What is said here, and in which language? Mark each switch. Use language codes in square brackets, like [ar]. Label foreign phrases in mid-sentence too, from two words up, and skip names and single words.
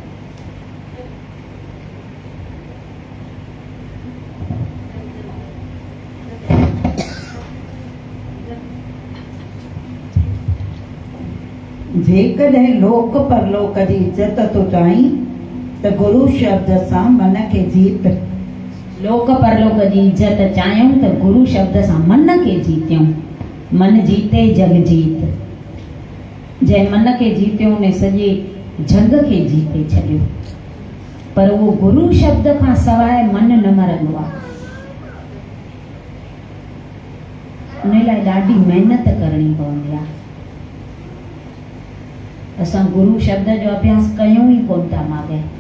[sd] जेकॾहिं लोक परलोक जी इज़त तो चाहीं त गुरु शब्द सां मन खे जीत। लोक परलोक जी इज़त चाहियूं त गुरु शब्द सां मन खे जीतियूं। मन जीते जग जीत। जंहिं मन खे जीतियो ने सॼे जग खे जीते छॾियो। पर उहो गुरु शब्द खां सवाइ मन न मरंदो आहे। उन लाइ ॾाढी महिनत करणी पवंदी आहे। असां गुरु शब्द जो अभ्यास कयूं ई कोन था माॻे।